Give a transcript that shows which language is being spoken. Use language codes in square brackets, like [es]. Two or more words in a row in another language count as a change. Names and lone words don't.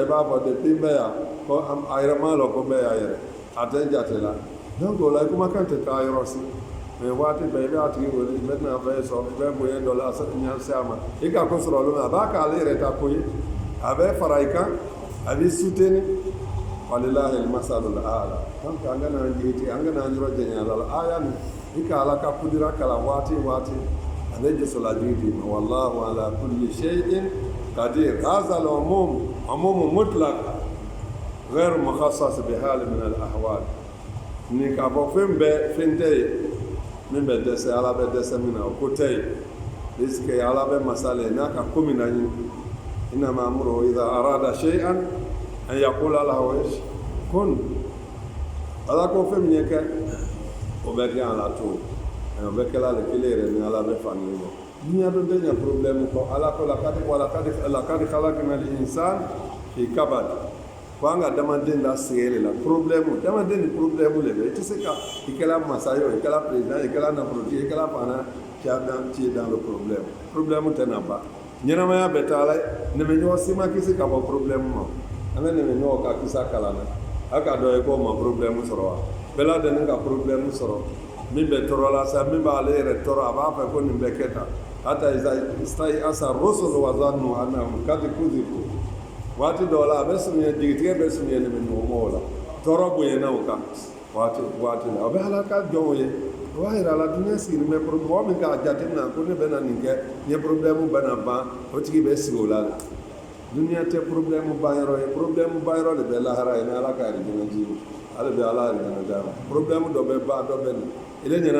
[bm] i b'a fɔ depuis n bɛ yan ko a yɛrɛ m'a dɔn ko n bɛ yan yɛrɛ a tɛ jate la donc o la i kumakan tɛ taa yɔrɔ si mais waati bɛɛ i b'a tigi wele i bɛ tɛna fɛn sɔrɔ i bɛ bonya dɔ la ɲɛse a ma i ka ko sɔrɔ olu ma a b'a k'ale yɛrɛ ta ko ye a bɛ fara i kan a b'i soutenir [ar] ولله المثل الأعلى [bm] donc an kana jigiti an kana yɔrɔ jɛnya ala la aya nin i ka ala ka kudira kalan waati a bɛ jisola jigi ma [ar] والله على كل شيء قدير هذا العموم عموم مطلق غير مخصص بحال من الأحوال [bm] ni k'a fɔ fɛn bɛɛ fɛn tɛ ye min bɛ dɛsɛ ala bɛ dɛsɛ min na o ko tɛ ye puisque ala bɛ masala ye n'a ka ko min na ɲini [ar] إنما أمره إذا أراد شيئا أن يقول له كن [bm] ala ko fɛn min ye kɛ o bɛ kɛ ala to o bɛ kɛla le kelen yɛrɛ ni ala bɛ fani bɔ dunya dɔ tɛ ɲɛ problème kɔ ala ko [ar] لقد خلقنا الإنسان في كبد [bm] ko an ka adamaden la sɛgɛn la problème adamaden ni problème le bɛ i tɛ se ka i kɛra masa ye o i kɛra président i kɛra nafolotigi i kɛra fana [fr] tu es dans le problème [bm] tɛ na ban ɲɛnamaya bɛ taa la nɛmɛɲɔgɔn si ma kisi ka bɔ problème ma an ka nɛmɛɲɔgɔn ka kisa kalan na a ka dɔ ye ko ma problème sɔrɔ wa bɛɛ lajɛlen ka problème sɔrɔ min bɛ tɔɔrɔ la sa min b'ale yɛrɛ tɔɔrɔ a b'a fɛ ko nin bɛ kɛ tan [ar] حتى استيأس الرسل وظنوا أنهم قد كذبوا [bm] waati dɔw la a bɛ surunya jigitigɛ bɛ surunya nɛmɛɲɔgɔnmaw la tɔɔrɔ bonyana o kan waati la o bɛ ala ka jɔnw ye o b'a yira a la dunuya sigilen bɛ mɔgɔ min k'a jateminɛ ko ne bɛ na nin kɛ n ye problème bɛ na ban o tigi bɛ sigi o la de dunuya tɛ problème ban yɔrɔ ye problème ban yɔrɔ de bɛ lahara ye ni ala ka arijinɛ ji ale bɛ ala arijinɛ d'a ma problème dɔ bɛ ban dɔ bɛ na ile ɲɛna